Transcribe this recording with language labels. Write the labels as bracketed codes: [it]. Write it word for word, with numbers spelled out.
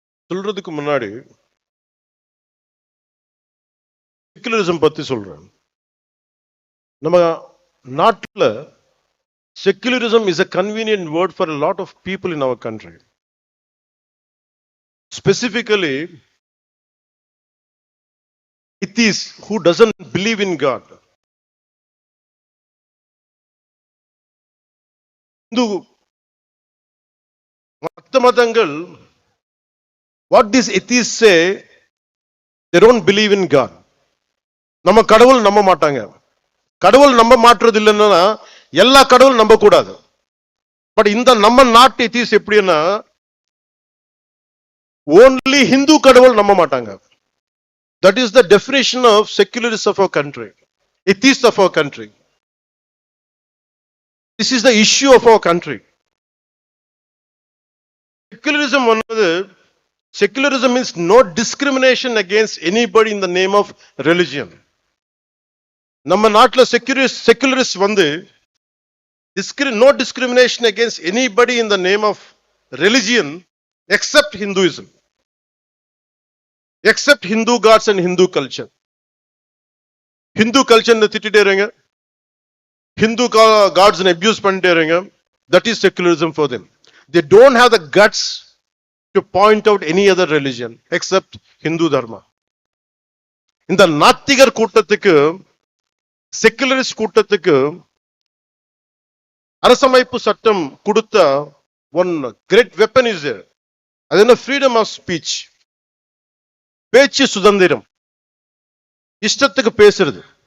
[ta] சொல்றதுக்கு முன்னாடி செக்குலரிசம் பத்தி சொல்றேன். நம்ம நாட்டுல [en] Secularism is a convenient word for a lot of people in our country. Specifically, atheists who doesn't believe in God. Hindu, Mathamadangal, what these atheists say, they don't believe in God. [ta] நம்ம கடவுள் நம்ப மாட்டாங்க. கடவுள் நம்ப மாட்டுறது இல்லைன்னா எல்லா கடவுள் நம்ப கூடாது. பட் இந்த நம்ம நாட்டு atheists எப்படின்னா only Hindu கடவுள் நம்ப மாட்டாங்க. [en] That is the definition of secularists of our country, atheists of our country. This is the issue of our country. Secularism [ta] வந்தது, [en] secularism means no discrimination against anybody in the name of religion. [ta] நம்ம நாட்டுல [en] secularists secularists வந்து discri- no discrimination against anybody in the name of religion except Hinduism. Except Hindu gods and Hindu culture. [ta] Hindu culture ன திட்டிட்டே இருங்க, Hindu gods ன abuse பண்ணிட்டே இருங்க. [en] That is secularism for them. They don't have the guts to point out any other religion except Hindu dharma. [ta] இந்த நாத்திகர் கூட்டத்துக்கு, secularist கூட்டத்துக்கு அரசமைப்பு சட்டம் கொடுத்த [en] one great weapon is there. [ta] அது என்ன? [en] freedom of speech. [ta] பேச்சு சுதந்திரம், இஷ்டத்துக்கு பேசுறது.